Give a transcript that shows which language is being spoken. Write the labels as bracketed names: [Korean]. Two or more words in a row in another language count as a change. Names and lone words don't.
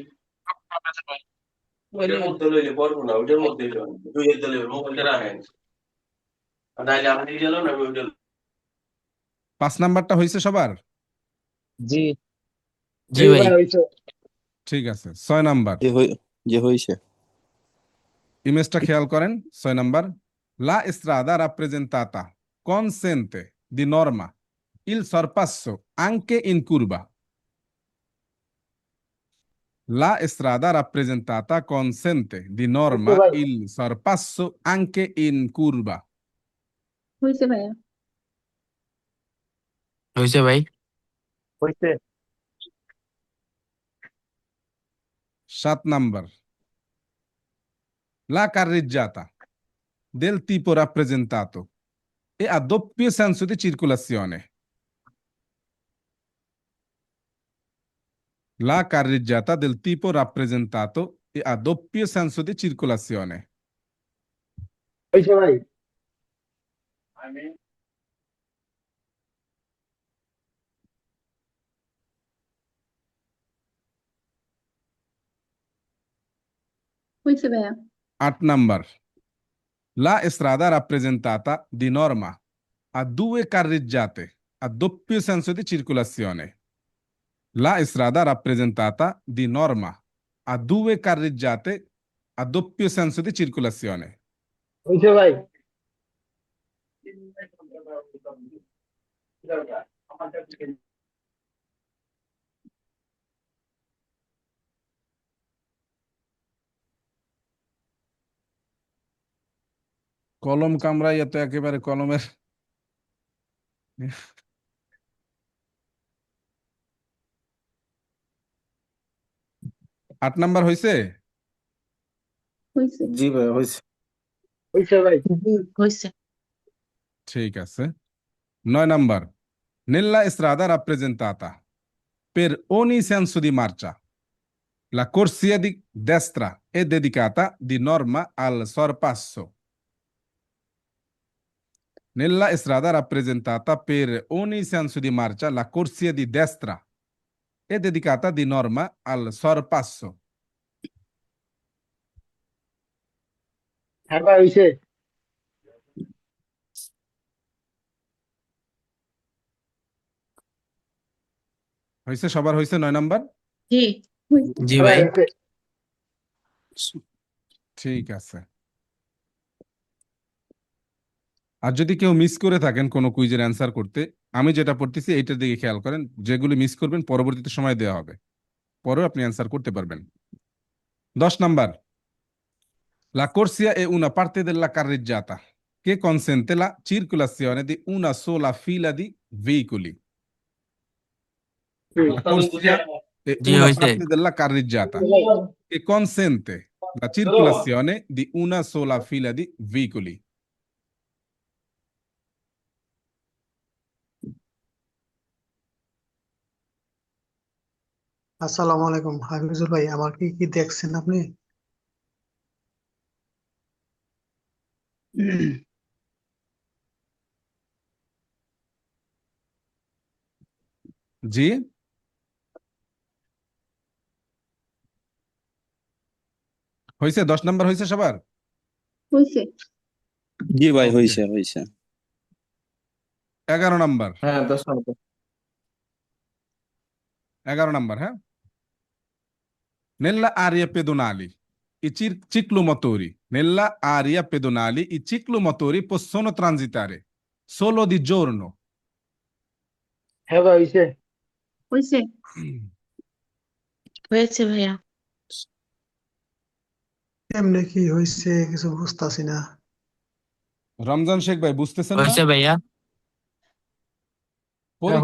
[Bangla] ওইটার মধ্যে লইলে পারবো না, ওইটার মধ্যে দুইয়ের দলে মোবাইলটা রাখেন, নাইলে আমি গেল না ওইটা। 5 নাম্বারটা হয়েছে সবার? জি জি ভাই। ভাই হইছে ঠিক আছে। 6 নাম্বার যে হয়েছে ইমেজটা খেয়াল করেন। 6 নাম্বার, [Italian] la strada rappresentata consente di norma il sorpasso anche in curva. La strada rappresentata consente di norma vai. il sorpasso anche in curva. [Bangla] হয়েছে ভাইয়া হয়েছে ভাই। হইছে 7 number, [Italian] la carreggiata del tipo rappresentato è a doppio senso di circolazione. La carreggiata del tipo rappresentato è a doppio senso di circolazione. [Bangla] হইছে ভাই আমি হয়েছে ভাইয়া 8 number, [Italian] la strada rappresentata di norma ha 2 carreggiate a doppio senso di circolazione. La strada rappresentata di norma ha 2 carreggiate a doppio senso di circolazione. [Bangla] হইছে ভাই কলম কামড়াইয়া তো একেবারে কলমের আট নাম্বার হয়েছে? হয়েছে জি ভাই হয়েছে হইছে ভাই হয়েছে ঠিক আছে। 9 নাম্বার, [Italian] nella strada rappresentata per ogni senso di marcia la corsia di destra è dedicata di norma al sorpasso. Nella strada rappresentata per ogni senso di marcia la corsia di destra è dedicata di norma al sorpasso. [Bangla] হ্যাঁ ভাই হইছে হয়েছে? সবার হয়েছে 9 নাম্বার? জি হয়েছে জি হ্যাঁ ভাই ভাই। হইছে ঠিক আছে। আর যদি কেউ মিস করে থাকেন কোনো কুইজের অ্যান্সার করতে, আমি যেটা পড়তেছি এইটার দিকে খেয়াল করেন। যেগুলি মিস করবেন পরবর্তীতে সময় দেওয়া হবে, পরেও আপনি অ্যান্সার করতে পারবেন। 10 নাম্বার, [Italian] la corsia è una parte della carreggiata che consente la circolazione di una sola fila di veicoli. La corsia è [Bangla] জি [Italian] una [Bangla] হয়েছে। [Italian] parte della carreggiata che consente la circolazione di una sola fila di veicoli. [Bangla] আসসালামু আলাইকুম হাফিজুর ভাই, আমার কি কি দেখছেন আপনি? জি হয়েছে? 10 নাম্বার হয়েছে সবার? হয়েছে জি ভাই Okay. হয়েছে হয়েছে 11 নাম্বার, হ্যাঁ 10 নম্বর 11 নাম্বার, হ্যাঁ। [Italian] Nella area pedonali i ciclomotori nella area pedonali i ciclomotori possono transitare solo di giorno. [Bangla] হ্যাঁ ভাই হইছে হয়েছে হয়েছে ভাইয়া এমনি কি হয়েছে কিছু বুঝতেছি না। রমজান শেখ ভাই বুঝতেছেন না? হয়েছে ভাইয়া। পরীক্ষা